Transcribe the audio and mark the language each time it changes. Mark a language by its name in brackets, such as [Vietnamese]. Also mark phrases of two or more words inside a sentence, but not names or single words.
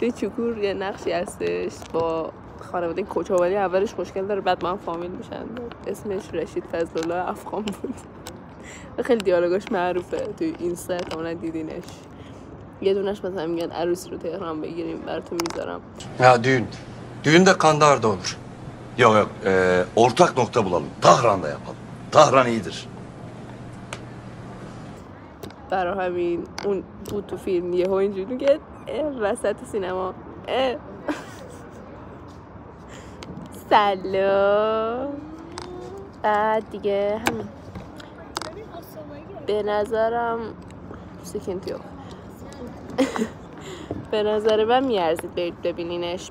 [Persian] توی چکور یه نقشی هستش با خانواده کوچاولی، اولش مشکل داره بعد با هم فامیل میشن. اسمش رشید فضلالله افغان بود. خیلی دیالوگاش معروفه توی اینستا، احتمالاً دیدینش. یه دونش مثلا میگن عروسی رو تهران بگیریم براتون میذارم. [Turkish] Ya düğün de Kandahar'da olur. Yok ortak nokta bulalım. Tahran'da yapalım. Tahran iyidir. [Persian] برای همین اون بود تو فیلم یهو اینجوری که وسط سینما سلام. بعد دیگه همین به نظرم سکینتیو به نظر من میارزید برید ببینینش.